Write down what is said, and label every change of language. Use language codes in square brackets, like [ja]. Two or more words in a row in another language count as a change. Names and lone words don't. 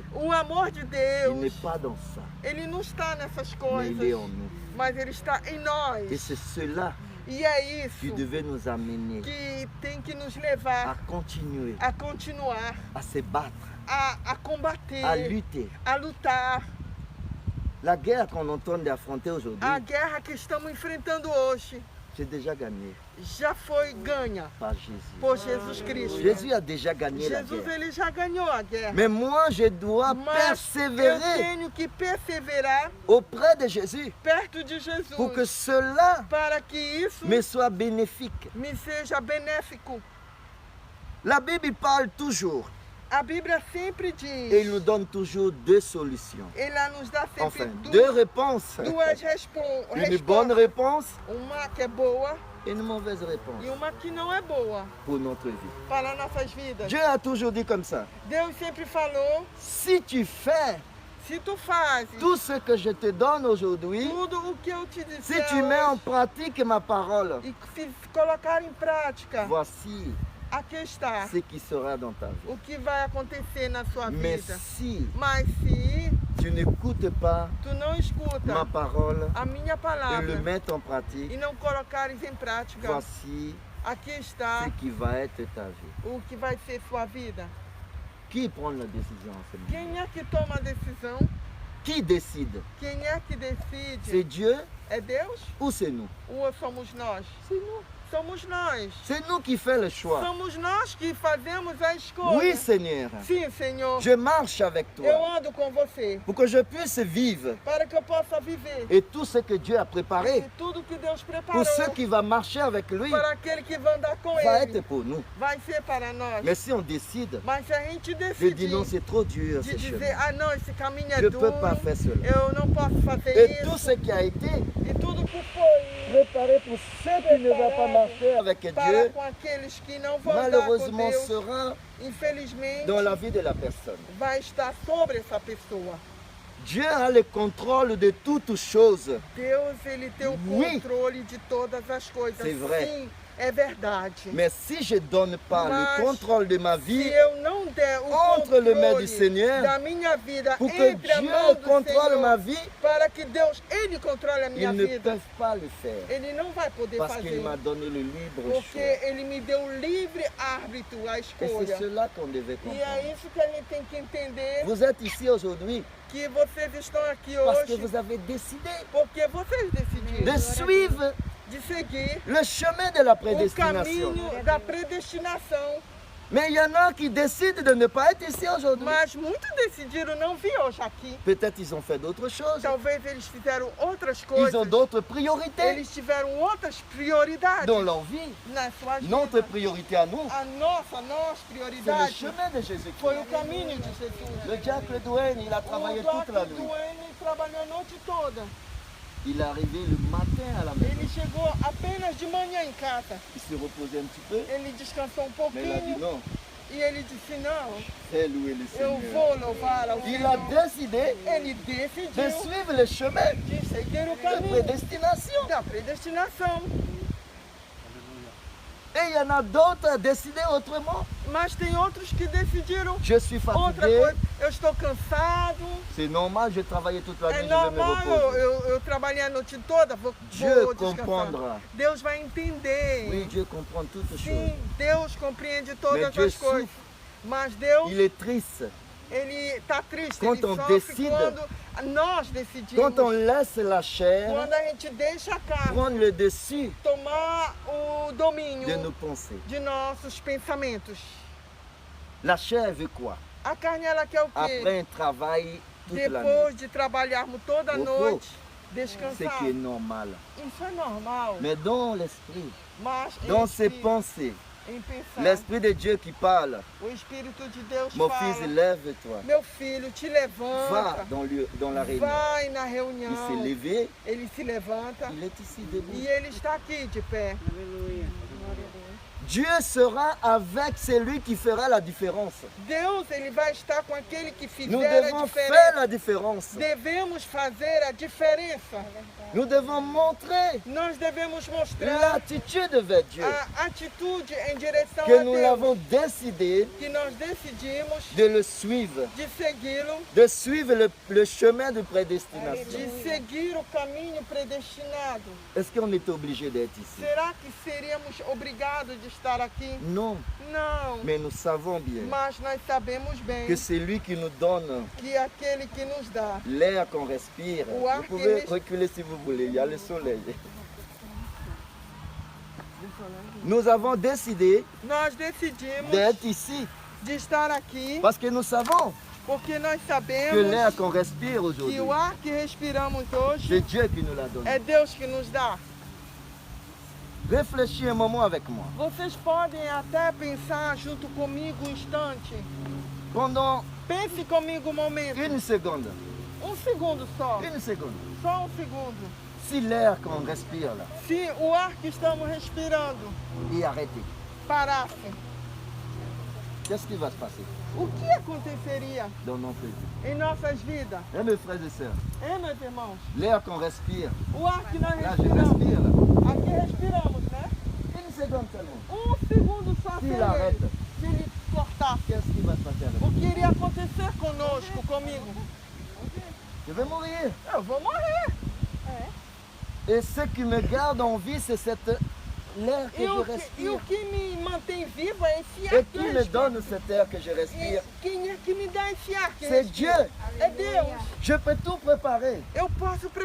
[pt] O amor de [fr] il [pt] Deus, [fr] n'est pas dans ça, [pt] ele não está nessas [fr] mais il est en [pt] coisas, [fr] nous. [pt] mas ele está em nós. [fr] Et c'est cela [pt] E é [fr] qui [pt] isso [fr] devait nous amener [pt] que tem que nos [fr] à [pt] levar [fr] continuer, [pt] a continuar, [fr] à se battre, [pt] a combater, [fr] à lutter. [pt] a lutar. [fr] La guerre qu'on entend d'affronter aujourd'hui, [pt] A guerra que estamos enfrentando hoje [fr] c'est déjà gagné [pt] já foi ganha [fr] par Jésus. [pt] por Jesus Cristo. [fr] Jésus a déjà gagné la [pt] Jesus [fr] guerre. [pt] ele já ganhou a guerra. [fr] Mais moi, je dois [pt] Mas eu [fr] persévérer [pt] tenho que perseverar [fr] auprès de Jésus [pt] perto de Jesus [fr] pour que cela [pt] para que isso [fr] me soit bénéfique. [pt] me seja benéfico. [fr] La Bible parle toujours [pt] A Bíblia sempre [fr] et il [pt] diz, [fr] nous donne toujours deux solutions. [pt] ela nos dá sempre [fr] Enfin, deux [pt] duas [fr] réponses. Une bonne [pt] respostas. [fr] réponse [pt] Uma que é boa [fr] et une mauvaise réponse [pt] e uma que não é boa [fr] pour notre vie. [pt] para nossas vidas. [fr] Dieu a toujours dit comme ça. [pt] Deus sempre falou, [fr] Si tu fais [pt] se tu fazes [fr] tout ce que je te donne aujourd'hui, [pt] tudo o que eu te [fr] si [pt] disser [fr] tu mets en [pt] hoje, [fr] pratique ma parole, [pt] e se colocar em prática, [fr] voici [pt] aqui está [fr] ce qui sera dans ta vie. [pt] o que vai acontecer na sua [fr] Mais [pt] vida. [fr] si [pt] Mas se [fr] tu n'écoutes pas [pt] tu não [fr] ma [pt] escuta [fr] parole [pt] a minha [fr] et le [pt] palavra [fr] mets en [pt] e [fr] pratique, [pt] não colocares em prática, [fr] voici [pt] aqui está [fr] ce qui va être ta vie. [pt] o que vai ser sua vida. [fr] Qui prend la décision en ce moment? [pt] Quem é que toma a decisão? [fr] Qui décide? [pt] Quem é que [fr] C'est [pt] decide? [fr] Dieu [pt] É Deus [fr] ou c'est nous? [pt] ou somos nós? Somos nós. [fr] C'est nous qui faisons le choix. [pt] Somos nós que fazemos a escolha. [fr] Oui, Seigneur. [pt] Sim, Senhor. [fr] Je marche avec [pt] Eu [fr] toi [pt] ando com você [fr] pour que je puisse vivre [pt] para que eu possa viver [fr] et tout ce que Dieu a préparé [pt] e tudo que Deus preparou [fr] pour ceux qui vont marcher avec lui [pt] para aquele que vai andar com [fr] va [pt] ele. [fr] être pour nous. [pt] Vai ser para nós. [fr] Mais si on décide [pt] Mas se a gente [fr] de [pt] decidir [fr] dire non, c'est trop dur [pt] de [fr] ce [pt] dizer, [fr] chemin, [pt] ah não, esse caminho é [fr] je ne [pt] duro, [fr] peux pas faire cela. [pt] eu não posso fazer [fr] Et tout [pt] isso, [fr] ce qui a été [pt] e tudo que foi [fr] préparé pour ceux qui ne vont pas marcher avec [pt] para [fr] Dieu, [pt] com aqueles que não vão andar com [fr] malheureusement [pt] Deus, [fr] sera [pt] infelizmente, [fr] dans la vie de la personne. [pt] vai estar sobre essa pessoa. [fr] Dieu a le contrôle de toutes choses. [pt] Deus, ele tem o [fr] Oui. [pt] controle de todas as coisas. [fr] C'est vrai. [pt] Sim, é verdade. [fr] Mais si je ne donne pas [pt] Mas [fr] le contrôle de ma [pt] Se [fr] vie [pt] eu não der o [fr] entre les mains [pt] controle [fr] du Seigneur, [pt] da minha vida [fr] pour que [pt] entre a [fr] Dieu [pt] mão do [fr] contrôle [pt] Senhor, [fr] ma vie, [pt] para que Deus, ele controle a minha [fr] ils ne [pt] vida, [fr] peuvent pas le faire. [pt] ele não vai poder [fr] Parce [pt] fazer. [fr] qu'il m'a donné le libre [pt] Porque [fr] choix. [pt] ele me deu o livre árbitro, a [fr] Et c'est [pt] escolha. [fr] cela qu'on devait [pt] E [fr] comprendre. [pt] é isso que a gente tem que entender, [fr] Vous êtes ici aujourd'hui [pt] que vocês estão aqui [fr] parce que [pt] hoje, [fr] vous avez décidé [pt] porque vocês decidiram [fr] de suivre [pt] de seguir [fr] le chemin de la [pt] o [fr] prédestination. [pt] caminho da predestinação. [fr] Mais il y en a qui décident de ne pas être ici aujourd'hui. [pt] Mas muitos decidiram não vir hoje aqui. [fr] Peut-être ils ont fait d'autres choses. [pt] Talvez eles fizeram outras [fr] Ils [pt] coisas. [fr] ont d'autres priorités [pt] Eles tiveram outras prioridades [fr] dans leur vie. [pt] nas suas [fr] Notre [pt] vidas. [fr] priorité à nous, [pt] A nossa [fr] c'est le [pt] prioridade [fr] chemin de Jésus-Christ. [pt] foi o caminho de Jesus. [fr] Le diable Douane, il a travaillé [pt] O [fr] toute la [pt] Doc [fr] nuit. [pt] Duane trabalhou a noite toda. [fr] Il est arrivé le matin à la maison. [pt] Ele chegou apenas de manhã em casa. [fr] Il s'est reposé un petit peu, [pt] Ele descansou [fr] mais il a dit [pt] pouquinho [fr] non, [pt] e ele disse, não, [fr] c'est louer le [pt] eu [fr] Seigneur. [pt] vou louvar ao [fr] Il a [pt] Senhor. [fr] décidé [pt] Ele [fr] de [pt] decidiu [fr] suivre le chemin [pt] de seguir o [fr] de [pt] caminho [fr] prédestination. [pt] da predestinação. [fr] Et il y en a d'autres à décider autrement. [pt] Mas tem outros que decidiram [fr] Je suis [pt] outra [fr] fatigué, [pt] coisa. Eu estou cansado. [fr] c'est normal, j'ai travaillé toute la [pt] É [fr] nuit, je vais me [pt] normal, [fr] reposer. [pt] eu trabalhei a noite toda, vou [fr] Dieu [pt] descansar. [fr] comprendra. [pt] Deus vai entender. [fr] Oui, Dieu comprend toutes choses. [pt] Sim, Deus compreende todas [fr] Mais Dieu [pt] as coisas. [fr] souffre. [pt] Mas Deus, [fr] Il est triste [pt] ele está triste, Quando ele [fr] on [pt] sofre [fr] decide, [pt] quando nós decidimos. [fr] quand on laisse la chair [pt] Quando a gente deixa a carne [fr] prendre le dessus [pt] tomar o domínio [fr] de nos pensées. [pt] de nossos pensamentos. [fr] La chair veut quoi? [pt] A carne, ela quer o quê? [fr] Après un travail toute la nuit. [pt] Depois de trabalharmos toda a [fr] Repos. [pt] noite, [fr] Ce [pt] descansar. [fr] qui est normal. [pt] Isso é normal. [fr] Mais dans l'esprit, [pt] Mas [fr] dans [pt] em [fr] ses [pt] espírito, [fr] pensées, [pt] em pensar, [fr] l'Esprit de Dieu qui parle, [pt] o Espírito de Deus [fr] mon [pt] fala, [fr] fils, lève-toi. [pt] meu filho, te [fr] Va [pt] levanta, [fr] dans la réunion. [pt] vai na [fr] Il [pt] reunião. [fr] s'est levé, [pt] Ele se levanta [fr] il est ici debout. [pt] e ele está aqui de pé. [fr] Dieu sera avec celui qui fera la différence. [pt] Deus, ele vai estar com aquele que [fr] Nous [pt] fizer a [fr] devons faire [pt] diferença. [fr] la différence. [pt] Devemos fazer a diferença. [fr] Nous devons montrer [pt] Nós devemos mostrar [fr] l'attitude vers Dieu. [pt] a atitude em direção [fr] Que [pt] a [fr] nous [pt] Deus. [fr] l'avons décidé [pt] Que nós decidimos [fr] de le suivre. [pt] de segui-lo, [fr] De suivre le chemin de [pt] de [fr] prédestination. [pt] seguir o caminho predestinado. [fr] Est-ce qu'on est obligé d'être ici? [pt] Será que seríamos obrigados de estar aqui? [fr] Non, [pt] Não. [fr] mais nous savons bien [pt] Mas nós sabemos bem [fr] que c'est lui qui nous donne [pt] que aquele que nos dá [fr] l'air qu'on respire. [pt] O ar [fr] Vous [pt] que [fr] pouvez [pt] res- [fr] reculer si vous voulez, il y a le soleil. Nous avons décidé [pt] nós decidimos [fr] d'être ici [pt] de estar aqui [fr] parce que nous savons [pt] porque nós [fr] que [pt] sabemos [fr] l'air qu'on respire [pt] que [fr] aujourd'hui, [pt] o ar que respiramos [fr] c'est [pt] hoje [fr] Dieu qui nous l'a donné. [pt] é Deus que nos dá. [fr] Réfléchis un moment avec moi. [pt] Vocês podem até pensar junto comigo um instante. [fr] Pendant [pt] Pense comigo um momento. [fr] une seconde, [pt] Um segundo só. [fr] une seconde, [pt] Só um segundo. [fr] si l'air qu'on respire là [pt] Se o ar que estamos respirando [fr] est arrêté, [pt] parasse, [fr] qu'est-ce qui va se passer [pt] o que aconteceria [fr] dans notre vie? [pt] em nossas vidas? [fr] Hein, mes frères et sœurs, [pt] Hein, meus irmãos? [fr] l'air qu'on respire, [pt] O ar que nós [fr] là je [pt] respiramos. [fr] respire là, [pt] Aqui respiramos, né? [fr] une seconde seulement. [pt] Um segundo só sem [fr] S'il arrête, [pt] ele. Se ele cortasse, [fr] qu'est-ce qui va se passer avec [pt] o [fr] moi? [pt] que iria acontecer conosco, comigo? [fr] Je vais mourir. [pt] Eu vou morrer. [fr] Et ce qui me garde en vie, c'est l'air que [pt] E [fr] je [pt] o [fr] respire. [pt] que me mantém vivo é esse [fr] Et [pt] ar que [fr] qui [pt] eu [fr] me [pt] respiro. [fr] donne cet air que je respire? [pt] E quem é que me dá esse ar que eu [fr] C'est [pt] respiro? [fr] Dieu. [pt] É Deus. [fr] Je peux tout préparer. [pt] Eu posso [fr] Je